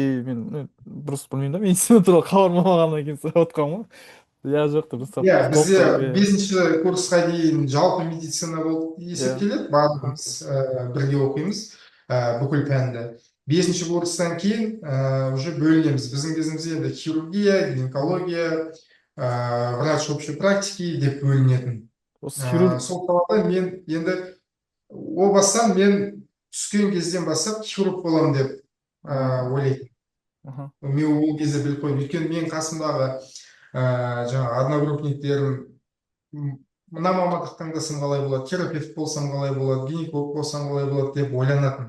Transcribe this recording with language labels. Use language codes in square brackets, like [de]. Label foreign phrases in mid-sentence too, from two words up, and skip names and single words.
[kk] И мен дұрыс білмеймін да, медицина туралы хабарым болмағаннан кейін сұрап отқанмын ғой. Иә жоқ, дұрыс иә, бізде толықтырып, иә бесінші курсқа дейін жалпы медицина болып иә. есептеледі. Аха, Барлығымыз бірге оқимыз бүкіл пәнді. Бесінші курстан кейін уже бөлінеміз. Біздің кезімізде енді хирургия, гинекология, [ru] врач общей практики [kk] деп бөлінетін. осы хирург. Сол салада мен енді о бастан мен түскен кезден бастап хирург боламын деп А, ойлайтынмын. аха, Мен ол кезде біліп қойдым. Өйткені менің қасымдағы жаңағы одногруппниктерім мына мамандық таңдасам қалай болады, терапевт болсам қалай болады, гинеколог болсам қалай болады деп ойланатын.